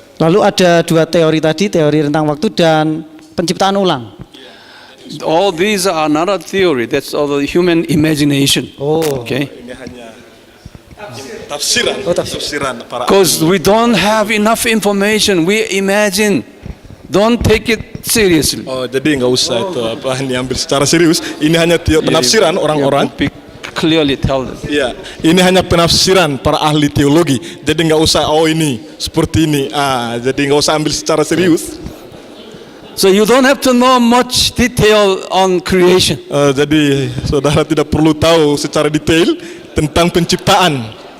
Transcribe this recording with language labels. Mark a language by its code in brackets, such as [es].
[id] Lalu ada dua teori tadi, teori rentang waktu dan penciptaan ulang. [en] All these are not a theory. That's all the human imagination. Oh. Okay. [id] Ini hanya tafsiran, tafsiran para [en] Because we don't have enough information. We imagine. Don't take it seriously. [id] Oh, jadi nggak usah itu apa ini ambil secara serius. Ini hanya penafsiran orang-orang. [en] Clearly tell them. [id] Ya, ini hanya penafsiran para ahli teologi. Jadi nggak usah ini seperti ini. Jadi nggak usah ambil secara serius. [en] So you don't have to know much detail on creation. [id] Jadi saudara tidak perlu tahu secara detail tentang penciptaan.